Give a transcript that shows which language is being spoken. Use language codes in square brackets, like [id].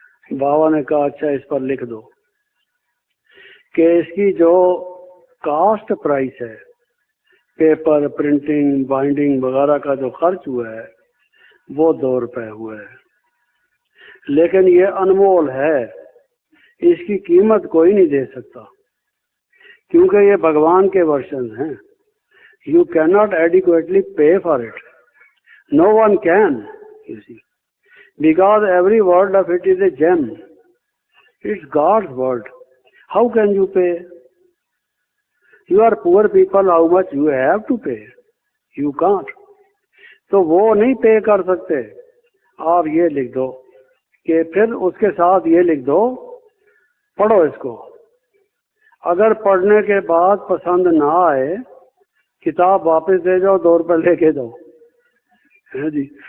[hi] बाबा ने कहा अच्छा इस पर लिख दो कि इसकी जो कास्ट प्राइस है, पेपर, प्रिंटिंग, बाइंडिंग वगैरह का जो खर्च हुआ है वो 2 रुपए हुआ है, लेकिन ये अनमोल है, इसकी कीमत कोई नहीं दे सकता, क्योंकि ये भगवान के वर्षन हैं। [en] You cannot adequately pay for it. No one can, you see, because every word of it is a gem. It's God's word. How can you pay? You are poor people, how much you have to pay? You can't. [hi] तो वो नहीं पे कर सकते। आप ये लिख दो कि फिर उसके साथ ये लिख दो, पढ़ो इसको, अगर पढ़ने के बाद पसंद ना आए किताब वापस दे जाओ, 2 रुपए लेके जाओ, है जी।